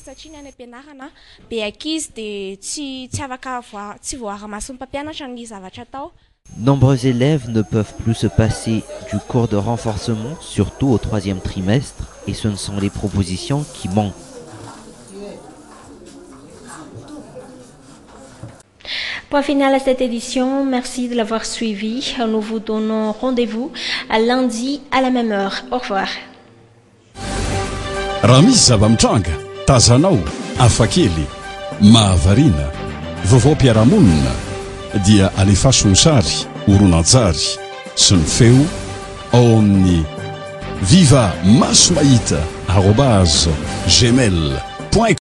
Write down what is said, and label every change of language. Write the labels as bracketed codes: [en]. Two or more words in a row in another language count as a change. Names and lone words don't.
[fr] Nombreux élèves ne peuvent plus se passer du cours de renforcement, surtout au 3e trimestre, et ce ne sont les propositions qui manquent. Point final à cette édition, merci de l'avoir suivi. Nous vous donnons rendez-vous à lundi à la même heure. Au revoir. [mg] Raha misy zava-mitranga, tazanao, hafakely, mahavarina, vaovao-piarahamonina dia alefaso ny sary, horonan-tsary sy ny feo ao amin'ny viva maso mahita @gmail.com